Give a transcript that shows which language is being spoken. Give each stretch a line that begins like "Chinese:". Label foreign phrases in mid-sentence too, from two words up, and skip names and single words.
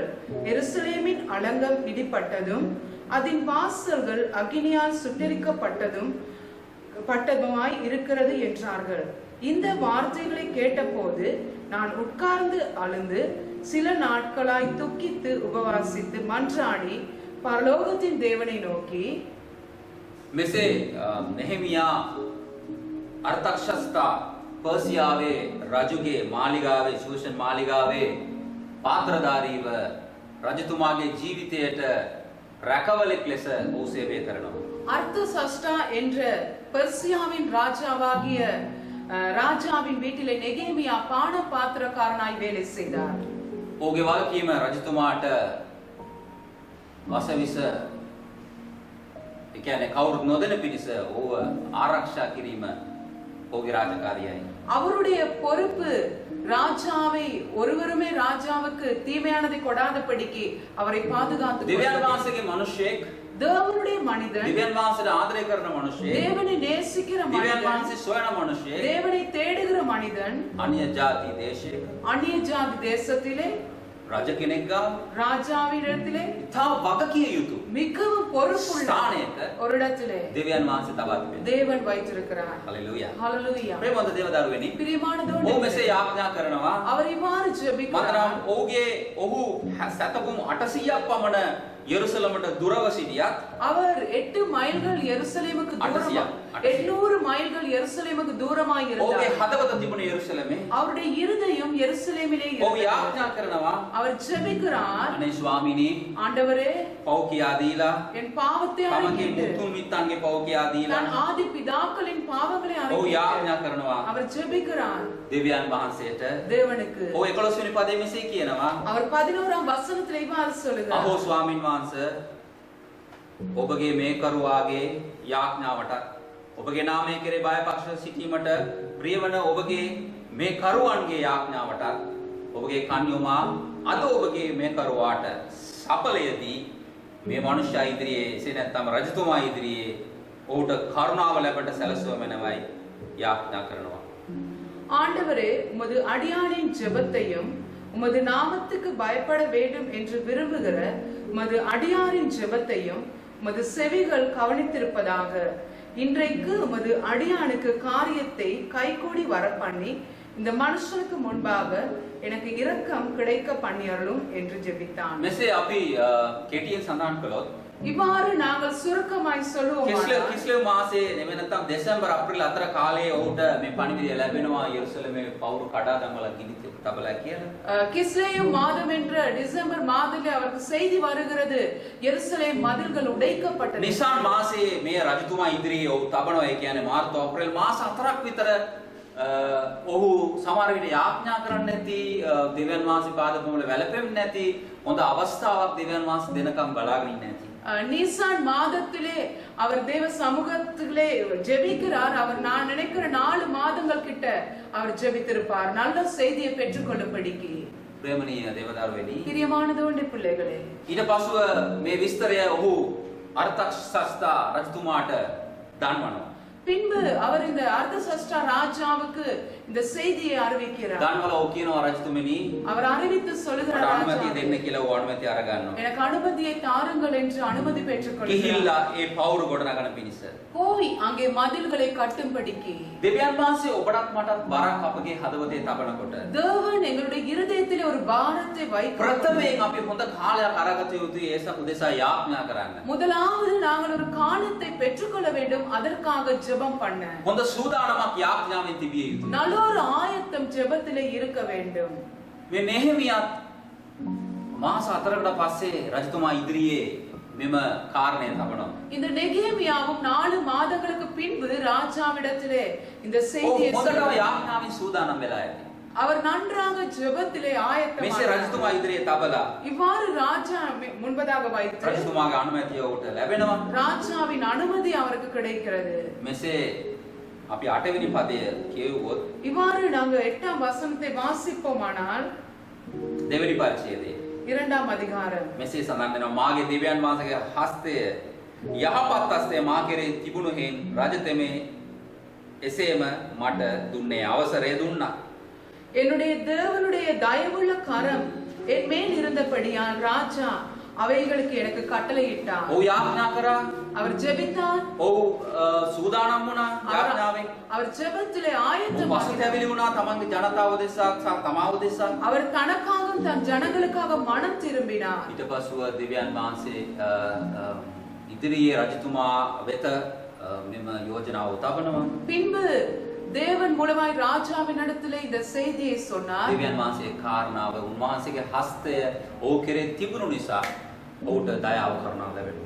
Tamil: எருசலேமின் அலங்கம் இடிப்பட்டதும் அதன் வாசல்கள் அக்கினியால் சுட்டெரிக்கப்பட்டதுமாய் இருக்கிறது என்றார்கள். இந்த வார்த்தைகளை கேட்டபோது நான் உட்கார்ந்து அழுந்து சில நாட்களாய் துக்கித்து உபவாசித்து மன்றாடி பரலோகத்தின் தேவனை நோக்கி
Sinhala: මෙසේ නෙහෙමියා අර්තක්ෂස්ථා පර්සියාවේ රජුගේ මාලිගාවේ ශූෂන් මාලිගාවේ පාත්‍රධාරීව රජතුමාගේ ජීවිතයට රැකවලෙක් ලෙස ඔහු සේවය කරනවා.
Tamil: அர்த்தசஷ்டா என்ற பெர்சியாவின் ராஜாவாகிய ராஜாவின் வீட்டிலே நெகேமியா பான பாத்திரக்காரனாய் வேலை செய்தார்.
Sinhala: ඔහුගේ වගකීම රජතුමාට වසවිස ඒ කියන්නේ කවුරුත් නොදෙන පිරිස ඔහුව ආරක්ෂා කිරීම ඔහුගේ රාජකාරියයි.
Tamil: அவருடைய பொறுப்பு ராஜாவை ஒருவருமே ராஜாவுக்கு தீமையானதை கொடாதபடிக்கு அவரை பாதுகாத்து
Sinhala: දෙවියන් වහන්සේගේ මිනිසෙක්
Tamil: தேவனுடைய மனிதன்
Sinhala: දෙවියන් වහන්සේට ආදරය කරන මිනිසෙක්
Tamil: தேவனை நேசிக்கிற
Sinhala: දෙවියන්
Tamil: மனிதன்
Sinhala: වහන්සේ සොයන මිනිසෙක්
Tamil: தேவனை தேடுகிற மனிதன்
Sinhala: අන්‍ය ජාති දේශයක
Tamil: அந்நிய ஜாதி தேசத்திலே
Sinhala: රජ කෙනෙක් ගාව
Tamil: ராஜாவினிடத்திலே
Sinhala: ඉතා වගකිය යුතු
Tamil: மிகவும் பொறுப்புள்ள
Sinhala: ස්ථානයක
Tamil: ஒரு இடத்திலே
Sinhala: දෙවියන් වහන්සේ තබා තිබෙනවා.
Tamil: தேவன் வைத்திருக்கிறார்.
Sinhala: හලෙලූයා.
Tamil: ஹalleluya.
Sinhala: ප්‍රේමවන්ත දේවදරුවනි,
Tamil: பிரியமானதோடு
Sinhala: ඔහු මෙසේ යාඥා කරනවා.
Tamil: அவர் இவ்வாறு ஜெபிக்கிறார்.
Sinhala: මතරම් ඔහු සතපුම් 800ක් පමණ යෙරුසලමට දුරව සිටියත්
Tamil: அவர் 8 மைல்கள் எருசலேமுக்கு தூரமா 800 மைல்கள் எருசலேமுக்கு தூரமாய்
Sinhala: ඔහුගේ
Tamil: இருந்தார்.
Sinhala: හදවත තිබුණ යෙරුසලමේ
Tamil: அவருடைய இருதயம் எருசலேமிலே
Sinhala: ඔහු
Tamil: இருந்தது.
Sinhala: යාඥා කරනවා.
Tamil: அவர் ஜெபிக்கிறார்,
Sinhala: අනේ ස්වාමීනි,
Tamil: ஆண்டவரே
Sinhala: පව් කියා දීලා
Tamil: என் பாவத்தை
Sinhala: තමගේ
Tamil: அறிக்கையிட்டு
Sinhala: මුතුන් මිත්තන්ගේ පව් කියා දීලා
Tamil: நான் ஆதி பிதாக்களின் பாவங்களை
Sinhala: ඔහු
Tamil: அறிக்கையிட்டு
Sinhala: යාඥා කරනවා
Tamil: அவர் ஜெபிக்கிறார்
Sinhala: දෙවියන් වහන්සේට.
Tamil: தேவனுக்கு.
Sinhala: ඔහු 11 වෙනි පදයේ මෙසේ කියනවා.
Tamil: அவர் 11ஆம் வசனத்திலே இவ்வாறு சொல்லுகிறார்,
Sinhala: අහෝ ස්වාමින් වහන්සේ, ඔබගේ මේ කරුවාගේ යාඥාවට ඔබගේ නාමය කෙරේ බයපක්ෂව සිටීමට ප්‍රියවන ඔබගේ මේ කරුවන්ගේ යාඥාවට ඔබගේ කන්‍යොමා අද ඔබගේ මේ කරුවාට සඵලයේදී මේ මනුෂ්‍ය ඉදිරියේ එසේ නැත්නම් රජතුමා ඉදිරියේ ඔහුට කරුණාව ලැබට සැලසුවමනවයි යාඥා කරනවා.
Tamil: ஆண்டவரே உமது அடியானின் ஜெபத்தையும் உமது நாமத்துக்கு பயப்பட வேண்டும் என்று விரும்புகிற உமது அடியாரின் ஜெபத்தையும் உமது செவிகள் கவனித்திருப்பதாக. இன்றைக்கு உமது அடியானுக்கு காரியத்தை கைகூடி வர பண்ணி இந்த மனுஷனுக்கு முன்பாக எனக்கு இரக்கம் கிடைக்க பண்ணியருளும் என்று ஜெபித்தான்.
Sinhala: මෙසේ අපි කෙටියෙන් සඳහන් කළොත්
Tamil: இவ்வாறு நாங்கள் சுருக்கமாய் சொல்லுவோம்.
Sinhala: කිස්ලෙව් මාසයේ නෙමෙයි නැත්නම් දෙසැම්බර් අප්‍රේල් අතර කාලයේ ඔහුට මේ පණිවිඩය ලැබෙනවා යෙරුසලමේ පවුරු කඩා දමලා ගිනි තබලා කියලා.
Tamil: கிஸ்லேயு மாதம் என்ற டிசம்பர் மாதத்திலே அவருக்கு செய்தி வருகிறது, எருசலேம் மதில்கள் உடைக்கப்பட்டது.
Sinhala: නිසාන් මාසයේ මේ රජතුමා ඉදිරියේ ඔහු තබනවා. ඒ කියන්නේ මාර්තු අප්‍රේල් මාස 4ක් විතර ඔහු සමහර විට යාඥා කරන්නේ නැති, දෙවියන් වහන්සේ පාදපොළ වැළපෙන්නේ නැති හොඳ අවස්ථාවක් දෙවියන් වහන්සේ දෙනකම් බලාගෙන ඉන්නේ නැති.
Tamil: நீசான் மாதத்திலே அவர் தேவ சமூகத்திலே ஜெபிக்கிறார். அவர் நான் நினைக்கிற 4 மாதங்கள் கிட்ட அவர் ஜெபித்திருப்பார், நல்ல செய்தியை பெற்றுக்கொள்ளும்படிக்கு.
Sinhala: ප්‍රේමණීය දේවදරුවනි,
Tamil: பிரியமானதோண்டி பிள்ளைகளே,
Sinhala: ඊට පසුව මේ විස්තරය ඔහු අර්ථක්ෂස්ථා රජතුමාට දන්වනවා.
Tamil: பின்பு அவர் இந்த அர்தசஷ்டா ராஜாவுக்கு இந்த செய்தியை அறிவிக்கிறார்.
Sinhala: දන්වලා ඔහු කියනවා, රජතුමනි,
Tamil: அவர் அறிவித்து சொல்லுகிறார்,
Sinhala: අනුමැතිය දෙන්න කියලා ඔහු අනුමැතිය අරගන්නවා.
Tamil: எனக்கு அனுமதியை தாருங்கள் என்று அனுமதி பெற்றுக்கொள்கிறார்.
Sinhala: ගිහිල්ලා ඒ පවුරු ගොඩනගන පිණිස
Tamil: போய் அங்கே மதில்களை கட்டும்படிக்கு.
Sinhala: දෙවියන් වහන්සේ ඔබටත් මටත් බරක් අපගේ හදවතේ තබනකොට
Tamil: தேவன் எங்களுடைய இருதயத்திலே ஒரு பாரத்தை வைக்கிறார்.
Sinhala: ප්‍රථමයෙන් අපි හොඳ කාලයක් අරගත යුතුයි ඒ උදෙසා යාඥා කරන්න.
Tamil: முதலாவது நாங்கள் ஒரு காலத்தை பெற்றுக்கொள்ள வேண்டும், அதற்காக ஜெபம் பண்ண.
Sinhala: හොඳ සූදානමක් යාඥාවෙන් තිබිය යුතුයි.
Tamil: நல்ல ஒரு ஆயத்தம் ஜெபத்திலே இருக்க வேண்டும்.
Sinhala: මේ නෙහෙමියත් මාස 4කට පස්සේ රජතුමා ඉදිරියේ මෙම කාරණය තබනවා.
Tamil: இந்த நெகேமியாவும் 4 மாதங்களுக்கு பின்பு ராஜாவிடத்திலே இந்த செய்தியை
Sinhala: හොඳටම
Tamil: சொல்கிறார்.
Sinhala: යාඥාවෙන් සූදානම් වෙලා ඇති.
Tamil: அவர் நன்றாக ஜெபத்திலே
Sinhala: මෙසේ
Tamil: ஆயத்தமாக
Sinhala: රජතුමා ඉදිරියේ තබලා
Tamil: இவ்வாறு ராஜா முன்பதாக வைத்து
Sinhala: රජතුමාගේ අනුමැතිය ඔහුට ලැබෙනවා.
Tamil: ராஜாவின் அனுமதி அவருக்கு கிடைக்கிறது.
Sinhala: මෙසේ අපි 8 වෙනි පදය කියවුවොත්
Tamil: இவ்வாறு நாங்க 8ஆம் வசனத்தை வாசிப்போமானால்
Sinhala: දෙවෙනි පරිච්ඡේදයේ
Tamil: 2ஆம் அதிகாரம்
Sinhala: මෙසේ සඳහන් වෙනවා, මාගේ දෙවියන් වහන්සේගේ හස්තය යහපත් හස්තය මා කෙරෙහි තිබුණු හේන් රජතෙමේ එසේම මට දුන්නේ අවසරය දුන්නා.
Tamil: என்னுடைய தேவனுடைய தயவுள்ள கரம் என் மேல் இருந்தபடியால் ராஜா அவைகளுக்கு எனக்கு கட்டளையிட்டார்.
Sinhala: ඔහු යාඥා කරා.
Tamil: அவர் ஜெபித்தார்.
Sinhala: ඔහු සූදානම් වුණා යාඥාවෙන්.
Tamil: அவர் ஜெபத்திலே
Sinhala: ඔහු
Tamil: ஆயத்தமாக
Sinhala: පසුතැවිලි වුණා තමන්ගේ ජනතාව දෙසා සහ තමාව දෙසා.
Tamil: அவர் தனக்காகவும் தன் ஜனங்களுக்காக மனம் திரும்பினார்.
Sinhala: ඊට පසුව දෙවියන් වහන්සේ ඉදිරියේ රජතුමා වෙත මෙම යෝජනාව තබනවා.
Tamil: பின்பு தேவன் மூலமாய் ராஜாவின் இடத்திலே இந்த செய்தியை சொன்னார்.
Sinhala: දෙවියන් වහන්සේ කාරණාව උන්වහන්සේගේ හස්තය ඔහු කෙරේ තිබුණු නිසා ඔහුට දයාව කරුණාව ලැබෙනවා.